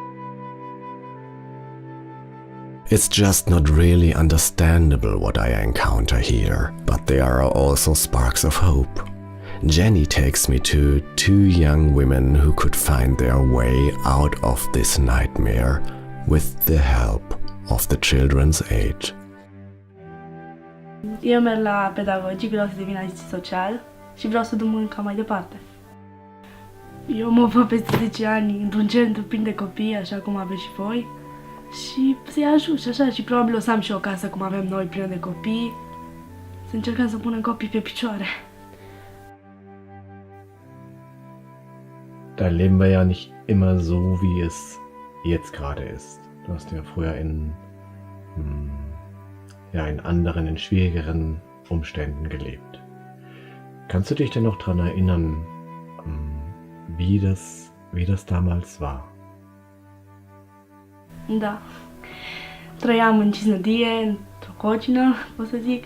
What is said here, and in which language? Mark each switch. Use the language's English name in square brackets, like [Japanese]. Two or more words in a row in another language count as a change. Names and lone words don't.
[English] It's just not really understandable what I encounter here, but there are also sparks of hope. Jenny takes me to 2 young women who could find their way out of this nightmare with the help of the Children's Aid. [Romanian] Eu merg la pedagogic, vreau să devin asistent social și vreau să duc munca mai departe. Eu mă văd peste 10 ani într-un centru plin de copii, așa cum aveți și voi, și să-i ajut și așa, și probabil o să am și o casă cum avem noi, plină de copii, să încercăm să punem copii pe picioare. [German] Da leben wir ja nicht immer so, wie es jetzt gerade ist. Du hast ja früher in anderen, in schwierigeren Umständen gelebt. Kannst du dich denn noch daran erinnern, wie das damals war? [Romanian] Da. Trăiam în Cisnădie, într-o cocină, pot să zic.